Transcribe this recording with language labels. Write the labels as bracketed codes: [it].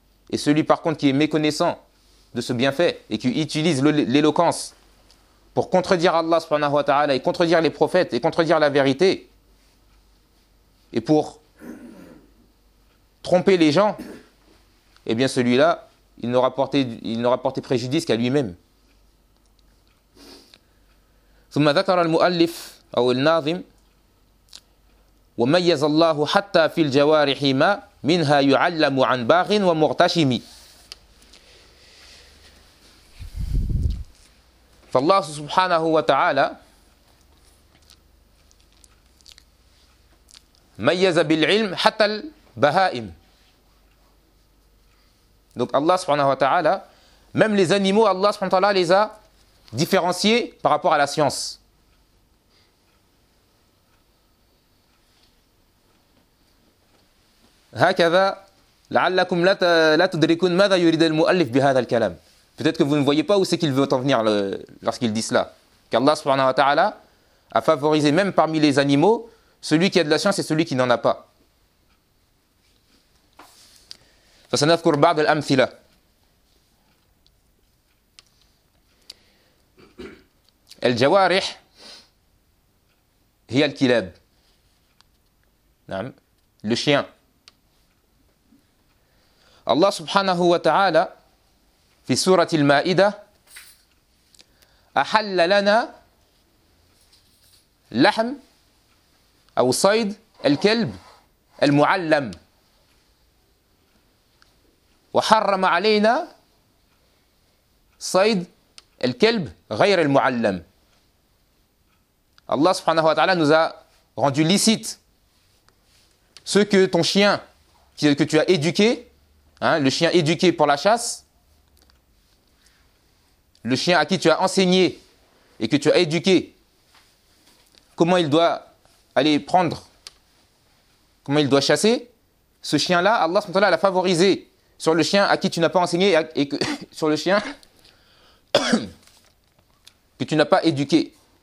[fr] Et celui par contre qui est méconnaissant de ce bienfait et qui utilise l'éloquence pour contredire Allah subhanahu wa ta'ala et contredire les prophètes et contredire la vérité et pour tromper les gens, eh bien celui-là, il n'aura porté préjudice qu'à lui-même. [ar] ثم ذكر المؤلف أو الناظم وميز الله حتى في الجوارح ما منها يعلم عن باغ ومغتشم. فالله سبحانه وتعالى ميز بالعلم حتى البهائم. [fr] Donc Allah سبحانه وتعالى même les animaux Allah سبحانه وتعالى les a différencié par rapport à la science. [ar] هكذا لعلكم لا تدركون ماذا يريد المؤلف بهذا الكلام. [fr] Peut-être que vous ne voyez pas où c'est qu'il veut en venir lorsqu'il dit cela. Qu'Allah subhanahu wa ta'ala a favorisé même parmi les animaux celui qui a de la science et celui qui n'en a pas. [ar] فسنذكر بعض الأمثلة. الجوارح هي الكلاب. نعم. [fr] Le chien. [ar] Allah subhanahu wa ta'ala في سورة المائدة أحل لنا لحم أو صيد الكلب المعلم وحرم علينا صيد الكلب غير المعلم. [fr] Allah subhanahu wa ta'ala nous a rendu licite ce que ton chien que tu as éduqué, hein, le chien éduqué pour la chasse, le chien à qui tu as enseigné et que tu as éduqué, comment il doit aller prendre, comment il doit chasser, ce chien-là, Allah SWT l'a favorisé sur le chien à qui tu n'as pas enseigné et que, sur le chien que tu n'as pas éduqué.